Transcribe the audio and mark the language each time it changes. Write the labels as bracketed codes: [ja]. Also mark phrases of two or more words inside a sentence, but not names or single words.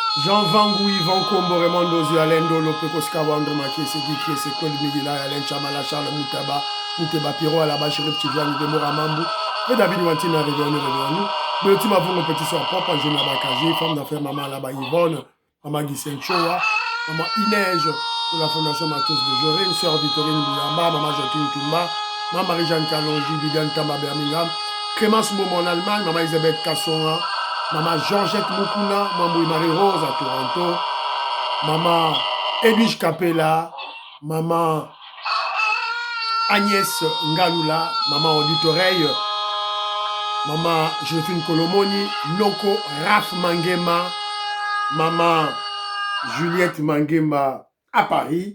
[fr] Jean Vangou, Yvan Kombo, Raymond Dozi, Alain Dolo, Pekos Kawandre, Makie, Seki, Sekol, Migila, Alain Chamala, Charles Moutaba, Mouteba Piro, Alaba, Chérif Tidjani, Demora Mambou, et David Wantina, Réveillon. Mais le team avant mon petit soeur propre, Jeune Abakaji, femme d'affaires, maman Alaba Yvonne, maman Guy Choa, maman Inège, de la Fondation Matos de Joré, sœur Victorine Bouyamba, maman Jacqueline Toumba, maman Marie-Jeanne Kalonji, Viviane Tamba Birmingham, Clémence Momo en Allemagne, maman Elisabeth Kassonga, maman Georgette Mukuna, maman Marie-Rose à Toronto, maman Edwige Capella, maman Agnès Ngalula, maman Auditoreille, maman Joséphine Kolomoni, Loko Raph Mangema, maman Juliette Mangema à Paris.